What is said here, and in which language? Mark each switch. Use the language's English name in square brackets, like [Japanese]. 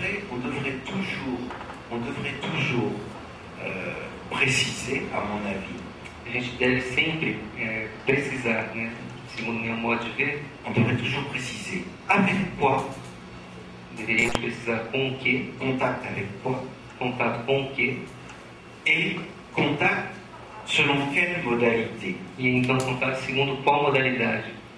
[French] on devrait toujours préciser, à mon avis, [Portuguese] a gente deve sempre precisar, né, segundo o meu modo de ver, [French] on devrait toujours préciser avec quoi, [Portuguese] deveríamos precisar com o que, [French] contact avec quoi, [Portuguese] contato com o que, [French] et contact selon quelle modalité. [Portuguese] e então contato segundo qual modalidade.